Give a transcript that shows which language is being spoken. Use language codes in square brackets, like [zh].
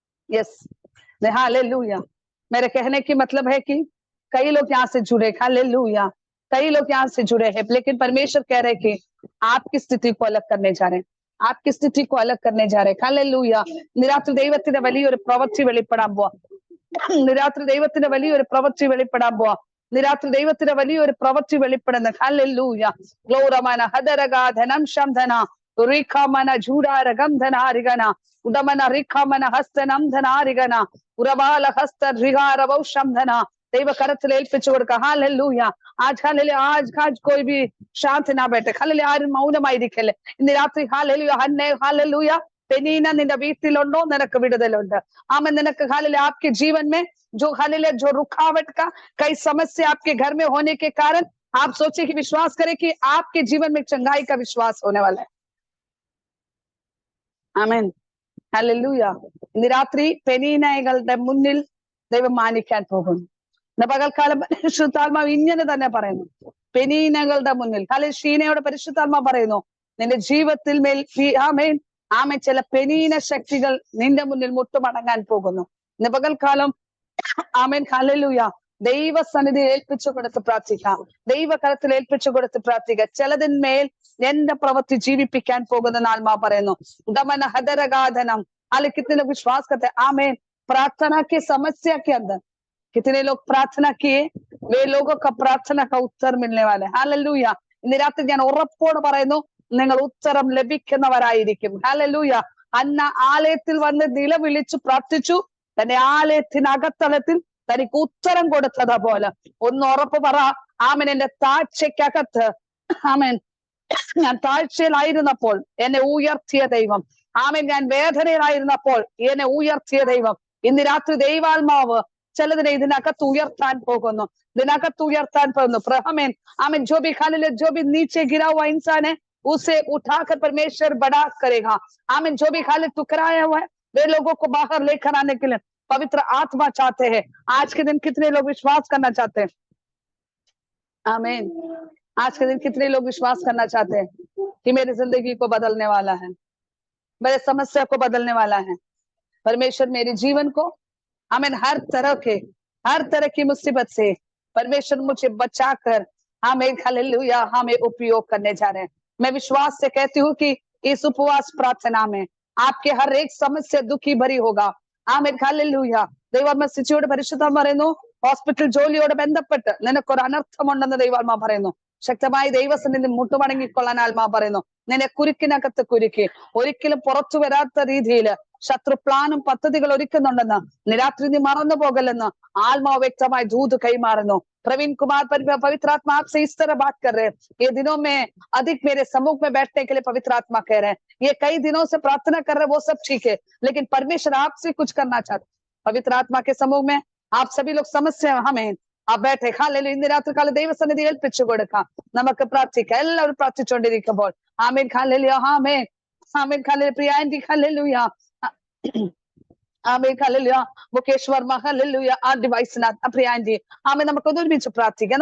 [hi] Yes, hallelujah. मेरे कहने की मतलब है कि कई लोग यहाँ से जुड़े, हालेलुया, कई लोग यहाँ से जुड़े हैं, लेकिन परमेश्वर कह रहे कि आपकी स्थिति को अलग करने जा रहे हैं, आपकी स्थिति को अलग करने जा रहे हैं, हालेलुया। [ml] നിരാത്രി ദൈവത്തിന്റെ വലിയൊരു പ്രവൃത്തി വെളിപ്പെടാൻ പോവാ, നിരാത്രി ദൈവത്തിന്റെ വലിയൊരു പ്രവൃത്തി വെളിപ്പെടാൻ പോവാ, നിരാത്രി ദൈവത്തിന്റെ വലിയൊരു പ്രവൃത്തി വെളിപ്പെടുന്ന, ഹല്ലേലൂയ. ഗ്ലോറമന ഹദരഗാധനം ശംധന റിഖമന ജൂഡാരഗം ധനാരിഗന ഉദമന റിഖമന ഹസ്തനം ധനാരിഗന ഉറബാല ഹസ്ത റിഗാരവൗ ശംധന. ദൈവ കരത്തിൽ ഏൽപ്പിച്ചു കൊടുക്കുക. हालेलुया. [hi] आज हालेलुया, आज कोई भी शांत ना बैठे, हालेलुया, [ml] ആരും മൗനമായിരിക്കല്ലേ ഇന്ന് രാത്രി. [hi] Hallelujah, ഹന്നേ hallelujah. [ml] പെനീന നിന്റെ വീട്ടിലുണ്ടോ? നിനക്ക് വിടുതലുണ്ട്. ആമേൻ. നിനക്ക് [hi] हालेलुया आपके जीवन में जो हालेलुया जो रुकावट का कई समस्या आपके घर में होने के कारण आप सोचे कि विश्वास करें कि आपके जीवन में चंगाई का विश्वास होने वाला है. [ml] ആമേൻ. हालेलुया. ഇന്ന് രാത്രി പെനീനകളുടെ മുന്നിൽ ദൈവം മാനിക്കാൻ പോകുന്നു. ഇന്ന് പകൽക്കാലം പരിശുദ്ധാത്മാവ് ഇങ്ങനെ തന്നെ പറയുന്നു, പെനീനകളുടെ മുന്നിൽ. ഷീനയോട് പരിശുദ്ധാത്മാവ് പറയുന്നു, നിന്റെ ജീവിതത്തിൽ മേൽ ആമേൻ ആമേൻ ചില പെനീന ശക്തികൾ നിന്റെ മുന്നിൽ മുട്ടുമടങ്ങാൻ പോകുന്നു. ഇന്ന് പകൽക്കാലം ആമേൻ ഹല്ലേലൂയ ദൈവസന്നിധി ഏൽപ്പിച്ചു കൊടുത്ത് പ്രാർത്ഥിക്കാം, ദൈവകരത്തിൽ ഏൽപ്പിച്ചു കൊടുത്ത് പ്രാർത്ഥിക്കാം. ചിലതിന്മേൽ എന്റെ പ്രവൃത്തി ജീവിപ്പിക്കാൻ പോകുന്ന ആത്മാ പറയുന്നു. दमन हदरगाधनम. [hi] हाल कितने लोग विश्वास करते हैं? आमीन. प्रार्थना की समस्या के अंदर कितने लोग प्रार्थना किए, वे लोगों का प्रार्थना का उत्तर मिलने वाले. हालेलूया. [ml] ഇന്ന് രാത്രി ഞാൻ ഉറപ്പോട് പറയുന്നു, നിങ്ങൾ ഉത്തരം ലഭിക്കുന്നവരായിരിക്കും. ഹല്ലേലൂയ. അന്ന ആലയത്തിൽ വന്ന് നിലവിളിച്ചു പ്രാർത്ഥിച്ചു, തന്റെ ആലയത്തിനകത്തളത്തിൽ തനിക്ക് ഉത്തരം കൊടുത്തത് പോലെ ഒന്ന് ഉറപ്പ് പറ. ആമൻ. എന്റെ താഴ്ചയ്ക്കകത്ത് ആമൻ ഞാൻ താഴ്ചയിലായിരുന്നപ്പോൾ എന്നെ ഉയർത്തിയ ദൈവം. ആമൻ. ഞാൻ വേദനയിലായിരുന്നപ്പോൾ എന്നെ ഉയർത്തിയ ദൈവം. ഇന്ന് രാത്രി ദൈവാത്മാവ് ചിലതിനെ ഇതിനകത്ത് ഉയർത്താൻ പോകുന്നു, ഇതിനകത്ത് ഉയർത്താൻ പോകുന്നു. [hi] आमीन. आमीन. जो भी हालेलुया जो भी नीचे गिरा हुआ इंसान है उसे उठाकर परमेश्वर बड़ा करेगा. आमीन. जो भी हाल टुकराया हुआ है वे लोगों को बाहर लेकर आने के लिए पवित्र आत्मा चाहते हैं. आज के दिन कितने लोग विश्वास करना चाहते हैं? आमीन. आज के दिन कितने लोग विश्वास करना चाहते हैं कि मेरी जिंदगी को बदलने वाला है, मेरे समस्या को बदलने वाला है परमेश्वर, मेरे जीवन को आमीन हर तरह की मुसीबत से परमेश्वर मुझे बचाकर हमें हालेलुया हमें उपयोग करने जा रहे हैं. मैं विश्वास से कहती हूँ कि इस उपवास प्रार्थना में आपके हर एक समस्या दुखी भरी होगा. [ml] ആമേൻ. ഹല്ലേലൂയ. ദൈവാത്മാ സിച്ചിയോട് പരിശുദ്ധാത്മാ പറയുന്നു, ഹോസ്പിറ്റൽ ജോലിയോട് ബന്ധപ്പെട്ട് നിനക്കൊരു അനർത്ഥമുണ്ടെന്ന് ദൈവാത്മാ പറയുന്നു. ശക്തമായി ദൈവസന്നിധി മുട്ടുമടങ്ങിക്കൊള്ളാൻ ആത്മാ പറയുന്നു. നിന്നെ കുരുക്കിനകത്ത് കുരുക്കി ഒരിക്കലും പുറത്തു വരാത്ത രീതിയിൽ ശത്രു പ്ലാനും പദ്ധതികൾ ഒരുക്കുന്നുണ്ടെന്ന് നിരാത്രി നീ മറന്നു പോകല്ലെന്ന് ആത്മാവ് വ്യക്തമായി ദൂത് കൈമാറുന്നു. [hi] प्रवीण कुमार पवित्र आत्मा आपसे इस तरह बात कर रहे हैं, ये दिनों में अधिक मेरे सम्मुख में बैठने के लिए पवित्र आत्मा कह रहे हैं. ये कई दिनों से प्रार्थना कर रहे हैं, वो सब ठीक है, लेकिन परमेश्वर आपसे कुछ करना चाहते. पवित्र आत्मा के सम्मुख में आप सभी लोग समस्या हमें आप बैठे हालेलൂയ. [ml] ഇന്ന് രാത്രികാല ദൈവസന്നിധി ഏൽപ്പിച്ചു കൊടുക്കാം. നമുക്ക് പ്രാർത്ഥിക്കാം. എല്ലാവരും പ്രാർത്ഥിച്ചുകൊണ്ടിരിക്കുമ്പോൾ ആമേൻ. ഹല്ലേലൂയ. ആമേൻ. ആമേൻ. ഹല്ലേലൂയ. പ്രിയ ആന്റി ഹല്ലേലൂയ. ആമേൻ. ഹല്ലേലൂയ. മുകേഷ് വർമ്മ ഹല്ലേലൂയ. ആ ഡിവൈസിനകത്ത് പ്രിയ ആന്റി ആമേൻ. നമുക്ക് ഒരുമിച്ച് പ്രാർത്ഥിക്കാം.